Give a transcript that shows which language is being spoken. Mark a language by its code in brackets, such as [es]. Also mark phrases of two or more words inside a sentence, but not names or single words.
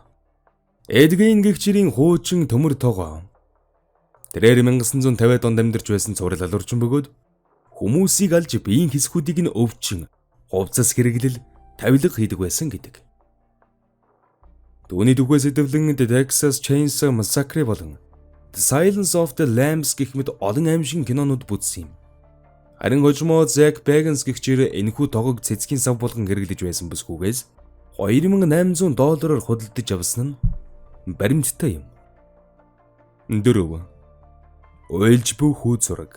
[mn] Эдгийн гэгчрийн хуучин төмөр тогоо. Тэрээр 1950-ад онд амьдарч байсан цуврал алуурчин бөгөөд хүмүүсийг алж биеийн хэсгүүдийг нь өвчин, хувцас хэрэглэл, тавилга хийдэг байсан гэдэг. Түүний түүхээс идэвлэн Texas Chainsaw Massacre болон The Silence of the Lambs гэх мэт олон аимшиг кинонууд бүтсэн юм. Харин хожимоо Zack Bagans гэгчээр энэхүү тоогог цэцгийн сав болгон хэрэглэж байсан бүсгүйгээс $2,800 худалдаж авсан нь баримттай юм. 4. Уйлж буй хүү зураг.